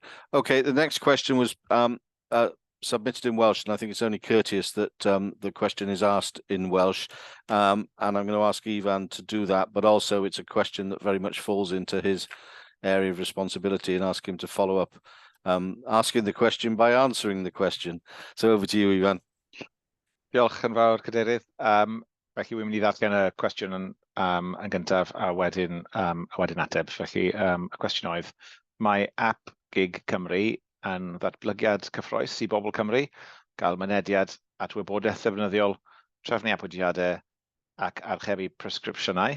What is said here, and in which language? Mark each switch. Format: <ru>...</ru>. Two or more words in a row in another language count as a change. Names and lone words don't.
<en>Okay, the next question was submitted in Welsh, and I think it's only courteous that the question is asked in Welsh, and I'm going to ask Ivan to do that, but also it's a question that very much falls into his area of responsibility, and ask him to follow up asking the question by answering the question. So over to you, Ivan.</en> <cy>Diolch yn fawr, Cadeirydd. Felly, wy'n mynd I ddatgan y cwestiwn yn gyntaf a wedyn ateb. Felly, y cwestiwn oedd, mae app Gig Cymru yn ddatblygiad cyffroes I bobl Cymru, gael mynediad at wybodaeth ddefnyddiol, trefnu apwdiadau ac archebu presgripsiynau.</cy>